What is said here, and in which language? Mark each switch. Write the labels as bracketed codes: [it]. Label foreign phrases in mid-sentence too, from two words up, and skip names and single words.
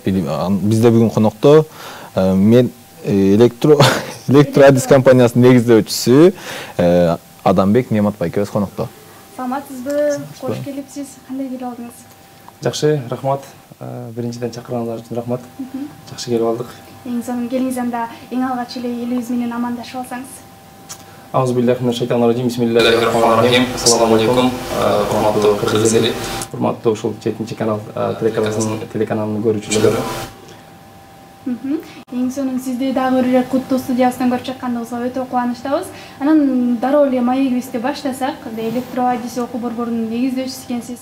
[ky] Бизде бүгүн конокто мен электроадис компаниясынын негиздөөчүсү Адамбек Нематбай экөөбүз конокто. Саламатсызбы? Кош келипсиз. Кандай келип алдыңыз? Жакшы, рахмат. Биринчиден чакырганыңар үчүн рахмат. Жакшы келип алдык. Эң сонун келиңиз анда эң алгач эле элибиз менен амандашып алсаңыз. [ar] أعوذ بالله من الشيطان الرجيم بسم الله الرحمن الرحيم. السلام عليكم. [ky] Урматтуу кыргыз эли, урматтуу ушул 7 канал телеканалынын көрүүчүлөрү. Эң сонун сизди дагы бир куттуу студиябыздан көрүп жаткандыгыбызга өтө кубанычтабыз. Анан дароо эле маегибизди баштасак, электроадис окуу борборунун негиздөөчүсү экенсиз.